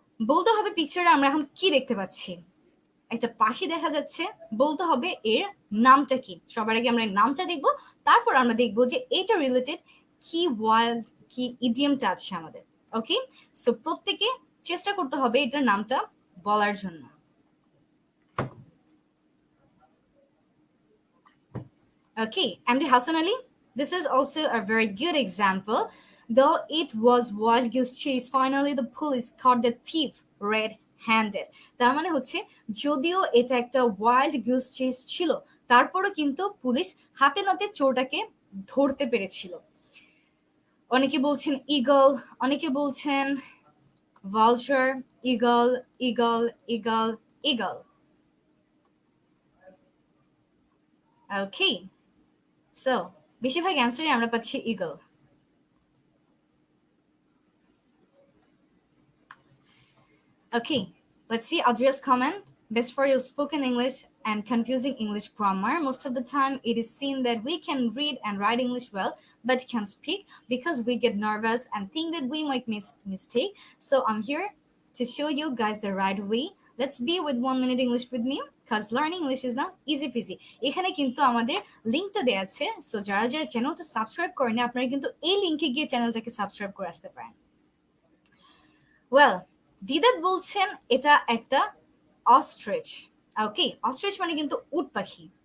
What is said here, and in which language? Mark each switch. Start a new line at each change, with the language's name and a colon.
Bangla: বলতে হবে পিকচারে আমরা এখন কি দেখতে পাচ্ছি। একটা পাখি দেখা যাচ্ছে, বলতে হবে এর নামটা কি। সবার আগে আমরা নামটা দেখব, তারপর আমরা দেখব যে এটা রিলেটেড কি ওয়াইল্ড কি ইডিয়ামটা আছে আমাদের। ওকে, সো প্রত্যেকে চেষ্টা করতে হবে এটার নামটা বলার জন্য।
English: Okay, MD Hassan Ali, this is also a very good example. Though it was wild goose chase, finally the police caught the thief red-handed.
Bangla: তার মানে হচ্ছে যদিও এটা একটা ওয়াইল্ড গুস চেস ছিল, তারপরও কিন্তু পুলিশ হাতে নাতে চোরটাকে ধরতে পেরেছিল। অনেকে বলছেন ইগল, অনেকে বলছেন vulture, eagle eagle eagle eagle. ওকে, সো বেশিরভাগ অ্যান্সারে আমরা পাচ্ছি eagle.
English: Okay, let's see Adria's comment. Best for your spoken English and confusing English grammar. Most of the time, it is seen that we can read and write English well, but can't speak because we get nervous and think that we might miss mistake. So I'm here to show you guys the right way. Let's be with 1 minute English with me because learning English is now easy peasy.
Bangla: এখানে কিন্তু আমাদের লিংকটা দেয়া আছে, so যারা যারা চ্যানেলটা subscribe করেন আপনারা কিন্তু এই লিংকে গিয়ে চ্যানেলটাকে সাবস্ক্রাইব করে আসতে পারেন। ওয়েল, দিদাত বলছেন এটা একটা অস্ট্রিচ। ওকে, অস্ট্রিচ মানে কিন্তু উট পাখি।